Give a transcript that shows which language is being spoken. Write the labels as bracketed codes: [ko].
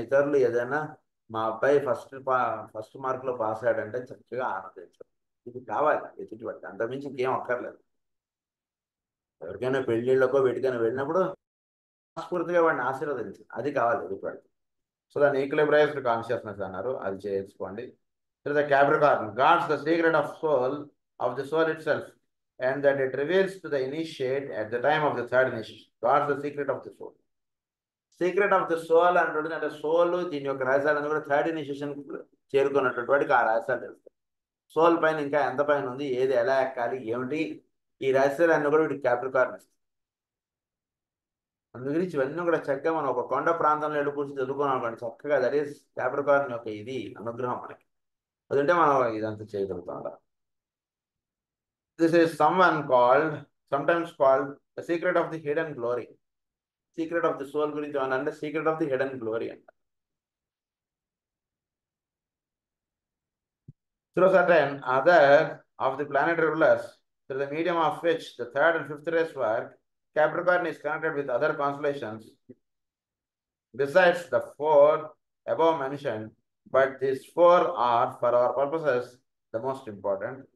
[te] ఇతరులు ఏదైనా మా అబ్బాయి ఫస్ట్ మార్కులో పాస్ అయ్యాడంటే చక్కగా ఆనందించడం. ఇది కావాలి ఎదుటి వాడికి. అంతకుమించి ఇంకేం అక్కర్లేదు. ఎవరికైనా పెళ్ళిళ్ళకో వీటికైనా వెళ్ళినప్పుడు మనస్ఫూర్తిగా వాడిని ఆశీర్వదించు, అది కావాలి ఎదుటి వాడికి. సో దాన్ని ఈక్విలిబ్రైజ్డ్ కాన్షియస్నెస్ అన్నారు. అది చేసుకోండి. [en] The Capricorn gods the secret of the soul itself and that it reveals to the initiate at the time of the third initiation. God's the secret of the soul. Secret of the soul [te] అంటుంటుంది. అంటే soul దీని యొక్క రహస్యాలను కూడా third initiation చేరుకున్నటువంటి వాడికి ఆ రహస్యాలు తెలుస్తాయి. Soul పైన ఇంకా ఎంత పైన ఉంది, ఏది ఎలా ఎక్కాలి, ఏమిటి, ఈ రహస్యాలన్నీ కూడా వీడికి క్యాప్రికార్న్ ఇస్తుంది. అందు గురించి ఇవన్నీ కూడా చక్కగా మనం ఒక కొండ ప్రాంతంలో వెళ్ళి కూర్చొని చదువుకున్నాం అనుకోండి, చక్కగా దట్ ఈస్ క్యాప్రికార్న్ యొక్క ఇది అనుగ్రహం మనకి. అదంటే మనం ఇదంతా చేయగలుగుతాం. [en] This is sometimes called the secret of the hidden glory. Secret of the soul [te] గురించి అంటే [en] secret of the hidden glory అంట. Through certain other of the planetary rulers, through the medium of which the third and fifth rays work, Capricorn is connected with other constellations besides the four above mentioned, but these four are, for our purposes, the most important.